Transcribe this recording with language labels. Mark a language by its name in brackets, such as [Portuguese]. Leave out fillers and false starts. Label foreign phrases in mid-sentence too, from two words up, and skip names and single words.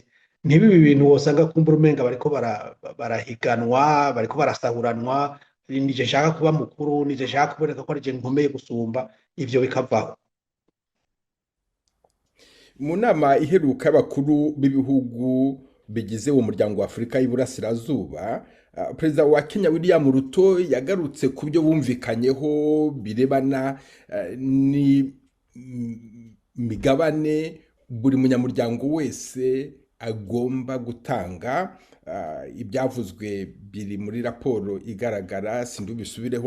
[Rundi] Ntibibe ibintu wosanga kumbura umenga bariko barahiganwa, bariko barasahuranwa, nije nshaka kuba mukuru, nije nshaka kuboneka ko ari je nkomeye gusumba, ivyo bikavaho. [Kinyarwanda] Mu nama iheruka y'abakuru b'ibihugu bigize uwo muryango wa Afurika y'Iburasirazuba, Perezida wa Kenya William Ruto yagarutse ku byo bumvikanyeho birebana n'imigabane buri munyamuryango wese agomba gutanga. [Rundi] Ibyavuzwe biri muri raporo igaragara, sindubisubireho.